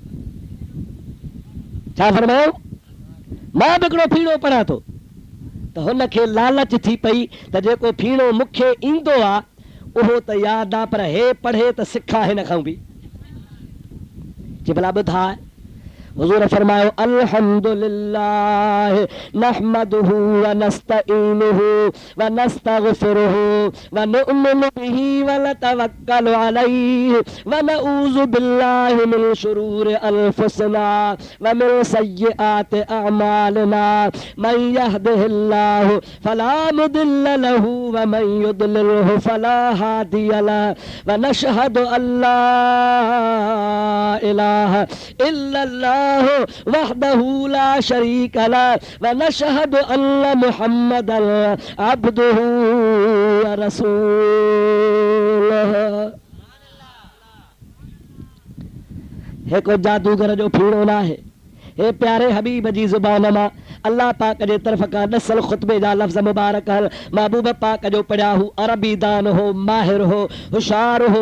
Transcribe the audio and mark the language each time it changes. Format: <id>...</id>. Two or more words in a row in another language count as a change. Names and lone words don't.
<sd>छा फरमायो? मां बि हिकिड़ो फीणो पढ़ां थो। त हुनखे लालच थी पई त जेको फीणो मूंखे ईंदो आहे उहो त यादि आहे, पर हे पढ़े त सिखा हिन खां बि। चई भला ॿुधाए। हुज़ूर फरमायो,</sd> <ar>الحمد لله نحمده ونستعينه ونستغفره ونؤمن به ونتوكل عليه ونعوذ بالله من شرور أنفسنا ومن سيئات أعمالنا من يهده الله فلا مضل له ومن يضلله فلا هادي له ونشهد أن لا إله إلا الله وحده لا شريك له ونشهد أن محمدا عبده ورسوله.</ar> <sd>हे को जादूगर जो फीणो न आहे, हे प्यारे हबीब जी ज़ुबान मां अल्लाह पाक जे तरफ़ खां नसल ख़ुतबे जा लफ़्ज़ मुबारक महबूब पाक जो पढ़िया हू अरबी दान हो, माहिर हो, होशियार हो।</sd>